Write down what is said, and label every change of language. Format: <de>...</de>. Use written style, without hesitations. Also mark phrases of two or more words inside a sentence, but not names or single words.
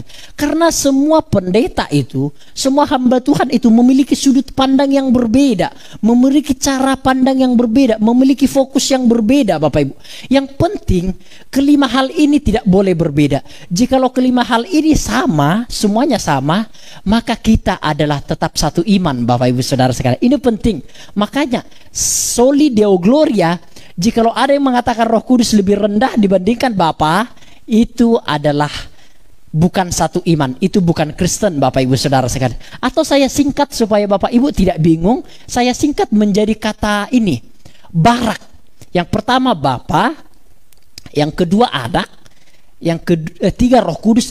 <id>Karena semua pendeta itu, semua hamba Tuhan itu memiliki sudut pandang yang berbeda, memiliki cara pandang yang berbeda, memiliki fokus yang berbeda Bapak Ibu. Yang penting kelima hal ini tidak boleh berbeda. Jikalau kelima hal ini sama, semuanya sama, maka kita adalah tetap satu iman Bapak Ibu Saudara sekalian. Ini penting.</id> <la>Makanya soli deo gloria,</la> <id>jikalau ada yang mengatakan Roh Kudus lebih rendah dibandingkan Bapa, itu adalah bukan satu iman. Itu bukan Kristen, Bapak Ibu Saudara sekalian. Atau saya singkat supaya Bapak Ibu tidak bingung, saya singkat menjadi kata ini, barak. Yang pertama Bapa, yang kedua Anak, yang ketiga Roh Kudus.</id>